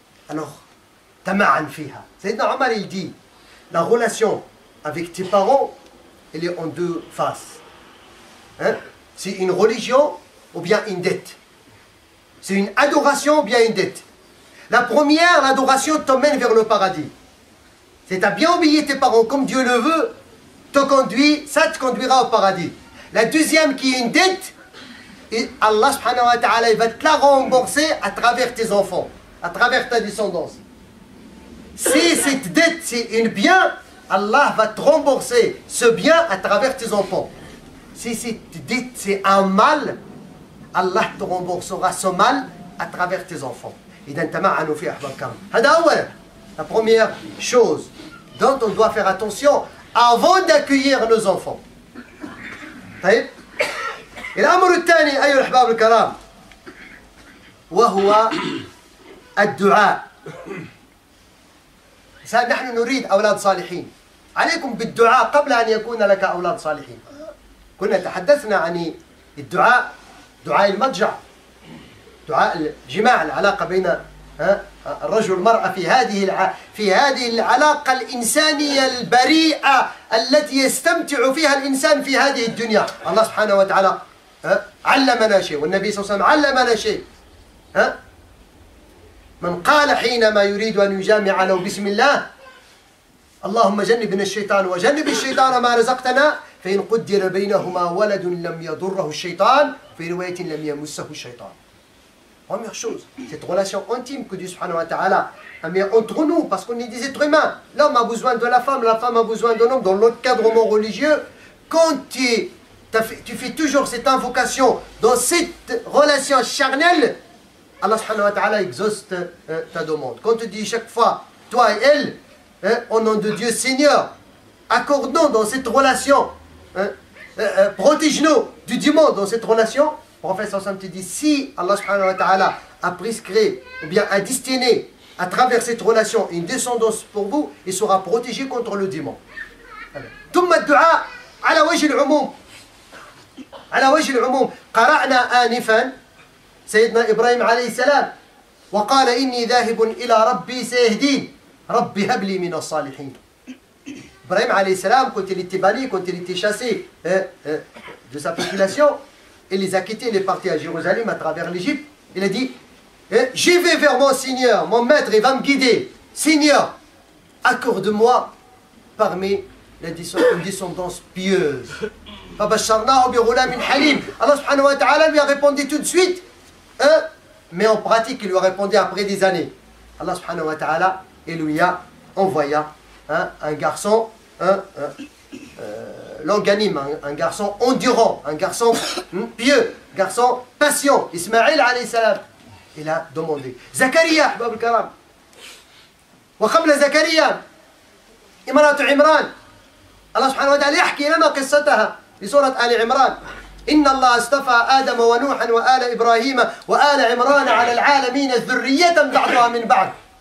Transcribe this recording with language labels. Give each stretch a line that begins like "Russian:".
Arabic: Alors, تمعن فيها.
French: Sayyidina Omar il dit la relation avec tes parents elle est en deux faces. C'est une religion ou bien une dette. C'est une adoration ou bien une dette. La première, l'adoration t'emmène vers le paradis. C'est à bien obéir tes parents comme Dieu le veut, ça te conduira au paradis. La deuxième qui est une dette, et Allah subhanahu wa ta'ala il va te la rembourser à travers tes enfants, à travers ta descendance. Si cette dette c'est un bien, Allah va te rembourser ce bien à travers tes enfants. Si cette dette c'est un mal, Allah te remboursera ce mal à travers tes enfants.
Arabic: إذا تمعنوا فيه أحباب الكرام. هذا أولا.
French: La première chose dont on doit faire attention avant d'accueillir nos enfants.
Arabic: طيب. الأمر الثاني أيها الأحباب الكرام وهو الدعاء. نحن نريد أولاد صالحين. عليكم بالدعاء قبل أن يكون لك أولاد صالحين. كنا تحدثنا عن الدعاء، دعاء المضجع، دعاء الجماع، العلاقة بين الرجل والمرأة في هذه العلاقة الإنسانية البريئة التي يستمتع فيها الإنسان في هذه الدنيا. الله سبحانه وتعالى علمنا شيء، والنبي صلى الله عليه وسلم علمنا شيء. من قال حينما يريد أن يجامع له بسم الله اللهم جنبنا الشيطان وجنب الشيطان ما رزقتنا، فإن قدر بينهما ولد لم يضره الشيطان، في رواية لم يمسه الشيطان.
French: Première chose, cette relation intime que Dieu subhanahu wa ta'ala a mis entre nous, parce qu'on est des êtres humains. L'homme a besoin de la femme a besoin de l'homme. Dans l'encadrement religieux, quand tu fais toujours cette invocation dans cette relation charnelle, Allah subhanahu wa ta'ala exauce ta demande. Quand tu dis chaque fois, toi et elle, au nom de Dieu Seigneur, accorde-nous dans cette relation, protège-nous du démon dans cette relation. Le prophète sallam te dit, si Allah subhanahu wa ta'ala a prescrit ou bien a destiné à travers cette relation une descendance pour vous, il sera protégé contre le démon.
Arabic: ثم الدعاء على وجه العموم. على وجه العموم قرأنا آنفا سيدنا إبراهيم عليه السلام وقال إني ذاهب إلى ربي سيهدين ربي هب لي من الصالحين.
French: Ibrahim alayhi salam, quand il était banni, quand il était chassé de sa population, il les a quittés, il est parti à Jérusalem à travers l'Égypte. Il a dit, j'y vais vers mon Seigneur, mon maître, il va me guider. Seigneur, accorde-moi parmi une descendance pieuse. Allah subhanahu wa ta'ala lui a répondu tout de suite, mais en pratique, il lui a répondu après des années. Allah subhanahu wa ta'ala, il lui a envoyé un garçon, longanime, un garçon endurant, un garçon pieux, un garçon patient. Ismaïl alayhi salam, il a demandé. Zakaria,
Arabic: ahbab al-karam. وقبل زكريا امرأة عمران الله سبحانه وتعالى يحكي لنا قصتها في سورة آل عمران. إن الله اصطفى آدم ونوحا وآل إبراهيم وآل عمران على العالمين ذرية بعضها من بعض.